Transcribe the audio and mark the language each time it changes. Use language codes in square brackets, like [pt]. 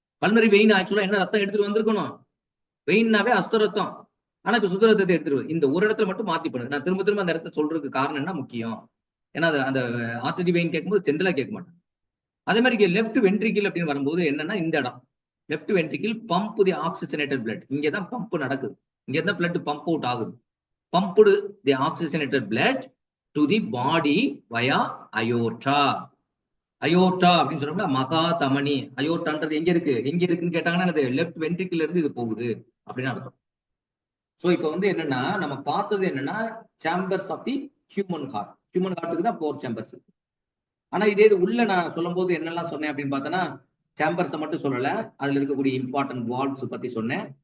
[ta] Pulmonary vein ஆக்சுவலா என்ன ரத்தம் எடுத்துட்டு வந்திருக்கணும்? வெயின்னாவே அசுத்த ரத்தம். ஆனா இப்ப சுத்த ரத்தத்தை எடுத்துருவோம். இந்த ஒரு இடத்துல மட்டும் மாத்தி பண்ணுங்க. நான் திரும்ப திரும்ப அந்த இடத்த சொல்றதுக்கு காரணம் என்ன முக்கியம், ஏன்னா அந்த ஆர்டரி வெயின் கேட்கும்போது சென்ட்ரலா கேட்க மாட்டேன். அதே மாதிரி லெஃப்ட் வென்ட்ரிக்கிள் அப்படின்னு வரும்போது என்னன்னா இந்த இடம் [en] Left ventricle pump the oxygenated blood. [ta] இங்கதான் பம்ப் நடக்குது. இங்கதான் பிளட் பம்ப் அவுட் ஆகுது. [en] pumped the oxygenated blood to the body via aorta. [ta] Aorta அப்படின்னு சொன்னோம்னா மகா தமனி. அயோட்டான்றது எங்க இருக்குன்னு கேட்டாங்கன்னா லெஃப்ட் வென்ட்ரிக்கிள் இருந்து இது போகுது அப்படின்னு அர்த்தம். சோ இப்போ வந்து என்னன்னா நம்ம பார்த்தது என்னன்னா chambers of the human heart. Human ஹார்ட்டுக்கு தான் 4 சேம்பர்ஸ். ஆனா இதே இது உள்ள நான் சொல்லும் போது என்னெல்லாம் சொன்னேன் அப்படின்னு பார்த்தோன்னா சேம்பர்ஸை மட்டும் சொல்லல, அதுல இருக்கக்கூடிய இம்பார்ட்டன்ட் வால்வ்ஸ் பத்தி சொன்னேன்.